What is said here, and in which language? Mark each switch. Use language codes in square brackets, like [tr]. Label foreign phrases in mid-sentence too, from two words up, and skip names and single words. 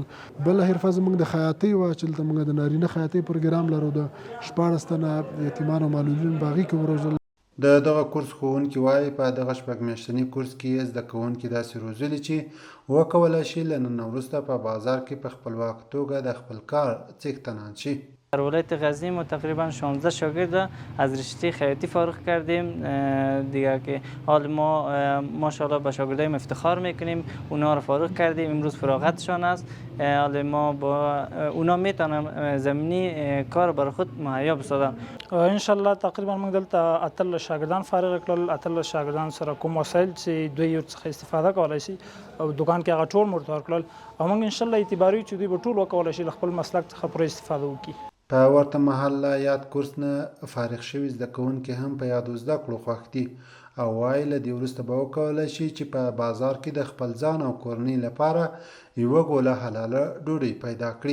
[ps] بله حرفه زموږ د خیاطۍ وه چې دلته موږ د نارینه خیاطۍ پروګرام لرو، د 14 تنه یتیمان او معلولین په هغې کې وروزل. د دغه کورس ښوونکي وایي په دغه 6 میاشتني کورس کې زده کوونکي داسې روزلي چې وکولی شي له نن وروسته په بازار کې په خپلواک توګه د خپل کار څښتنان شي. [fa] در ولایت غزنی ما تقریبا 16 شاگرد از رشته خیاطی فارغ کردیم دیگه که حال ما ماشاءالله به شاگردایم افتخار میکنیم. اونا رو فارغ کردیم، امروز فراغتشان است. حال ما با اونا میتونن زمینی کار برای خود مهیا بسازن. [ar] ان شاء الله [ps] تقریبا موږ دلته اتل شاګردان فارغ کړل. اتل شاګردان سره کوم وسایل چې دوی یو څخه استفاده کولای شي او دکان کې هغه ټول مرتار کړل او موږ [ar] ان شاء الله [ps] اعتباري چې دوی به ټول وکولای شي خپل مسلک څخه پوره استفاده وکړي. په ورته مهال له یاد کورس نه فارغ شوي زده کوونکي هم په یادو زده کړو خوښ دي او وایي له دې وروسته به وکولی شي چې په بازار کې د خپل ځان او کورنۍ لپاره یوه ګوله حلاله ډوډۍ پیدا کړي.